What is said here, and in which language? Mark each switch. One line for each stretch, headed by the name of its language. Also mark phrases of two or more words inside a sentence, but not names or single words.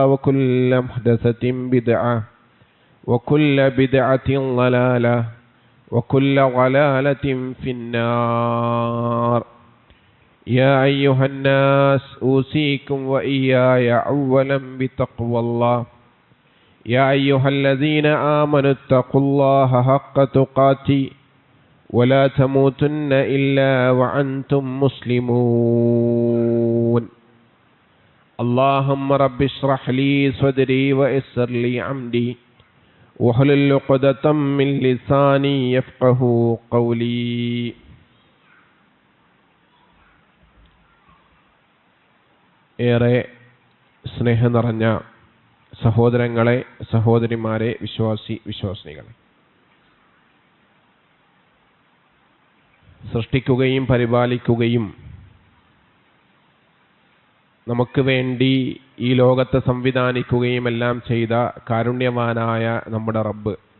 Arabic: وكل محدثة بدعة وكل بدعة ضلالة وكل ضلالة في النار يا أيها الناس أوصيكم وإياي أولا بتقوى الله يا أيها الذين آمنوا اتقوا الله حق تقاته ولا تموتن إلا وأنتم مسلمون اللهم رب اشرح لي صدري ويسر لي أمري واحلل عقدة من لساني يفقهوا قولي.
Malayalam: ഏറെ സ്നേഹം നിറഞ്ഞ സഹോദരങ്ങളെ, സഹോദരിമാരെ, വിശ്വാസിനികളെ, സൃഷ്ടിക്കുകയും പരിപാലിക്കുകയും നമുക്ക് വേണ്ടി ഈ ലോകത്തെ സംവിധാനിക്കുകയും എല്ലാം ചെയ്ത കാരുണ്യവാനായ നമ്മുടെ റബ്ബ്